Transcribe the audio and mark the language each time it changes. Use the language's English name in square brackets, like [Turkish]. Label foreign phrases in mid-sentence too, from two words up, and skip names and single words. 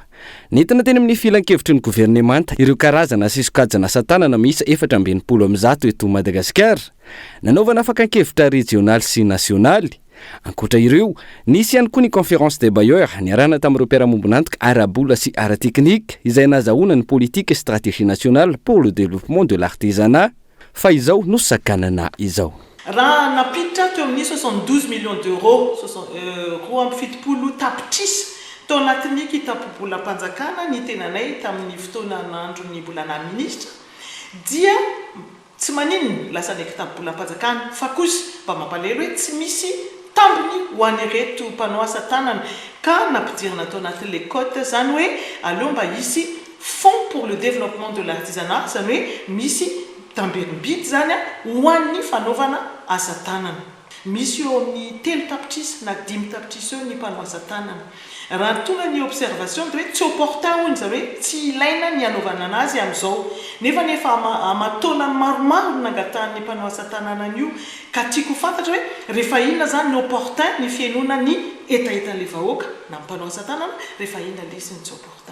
[Malagasy] Nentina teny amin'ny filan-kevitry ny gouvernemanta ireo karazana sy sokajana asa tanana miisa 470 eto Madagasikara. Nanaovana fakan-kevitra regionaly sy nasionaly. Ankoatra ireo, nisy ihany koa ny [French] conférence des bailleurs [Malagasy] niarahana tamin'ireo mpiara-mombonantoka ara-bola sy ara-teknika izay nazahoana ny [French] politique et stratégie nationale pour le développement de l'artisanat. [Malagasy] Fa izao no sakanana izao. Raha napiditra teo amin'ny 72 [French] millions d'euros, [Malagasy] 7 tapitrisa tao anatin'ny kitapo-bolam-panjakana ny tenanay tamin'ny fotoana nandron'ny bolana ministra dia tsy maninona lasa ny kitapo-bolam-panjakana fa kosa mba mampalahelo hoe tsy misy tambiny ho an'ireto mpanao asa tanana ka nampidirina tao anatin'le cote zany hoe aleo mba hisy [French] fonds pour le développement de l'artisanat [Malagasy] zany hoe misy tamberibidy zany ho an'ny fanaovana asa tanana. Misy eo amin'ny 3 tapitrisa na 5 tapitrisa eo ny mpanao asa tanana. Raha tonga ny observation dia hoe tsy opportun hoy zany hoe tsy ilaina ny anaovana anazy amin'izao. Nefa amatona maromaro nangatahan'ny mpanao asa tanana io ka tiako fantatra hoe rehefa inona zany ny opportun ny fiainona ny etaetan'le vahoaka na mpanao asa tanana rehefa inona lesiny tsy opportun.